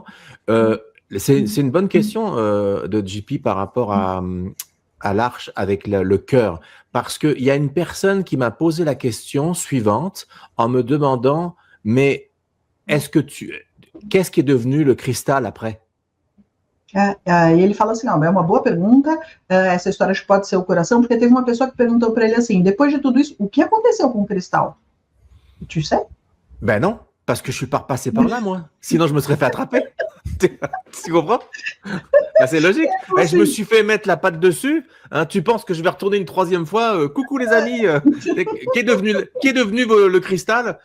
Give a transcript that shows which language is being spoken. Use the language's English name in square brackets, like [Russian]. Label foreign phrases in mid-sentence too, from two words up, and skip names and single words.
[French] C'est une bonne question de JP par rapport à l'arche avec le cœur, parce qu'il y a une personne qui m'a posé la question suivante en me demandant, mais qu'est-ce qui est devenu le cristal après? [Portuguese] E ele fala assim, é uma boa pergunta, essa história acho que pode ser o coração, porque teve uma pessoa que perguntou para ele assim, depois de tudo isso, o que aconteceu com o cristal? [French] Tu sais? Ben non, parce que je suis pas repassé par là, moi. Sinon, je me serais fait attraper. Tu comprends? Ben, c'est logique. Je me suis fait mettre la patte dessus. Hein, tu penses que je vais retourner une 3e fois? Coucou les amis. Qui est devenu le cristal?